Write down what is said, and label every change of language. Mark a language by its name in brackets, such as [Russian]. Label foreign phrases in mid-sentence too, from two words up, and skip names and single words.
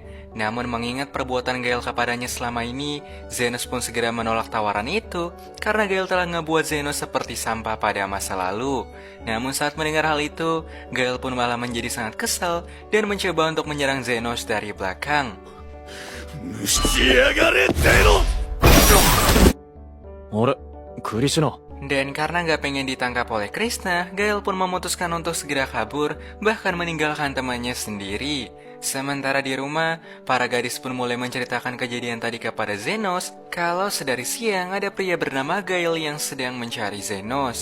[Indonesian] Namun mengingat perbuatan Gael kepadanya selama ini, Zenos pun segera menolak tawaran itu karena Gael telah ngebuat Zenos seperti sampah pada masa lalu. Namun saat mendengar hal itu, Gael pun malah menjadi sangat kesal dan mencoba untuk menyerang Zenos dari belakang. [Japanese] しやがれゼロあれクリシュナ [Indonesian] Dan karena gak pengen ditangkap oleh Krishna, Gael pun memutuskan untuk segera kabur, bahkan meninggalkan temannya sendiri. Sementara di rumah, para gadis pun mulai menceritakan kejadian tadi kepada Zenos, kalau sedari siang ada pria bernama Gael yang sedang mencari Zenos.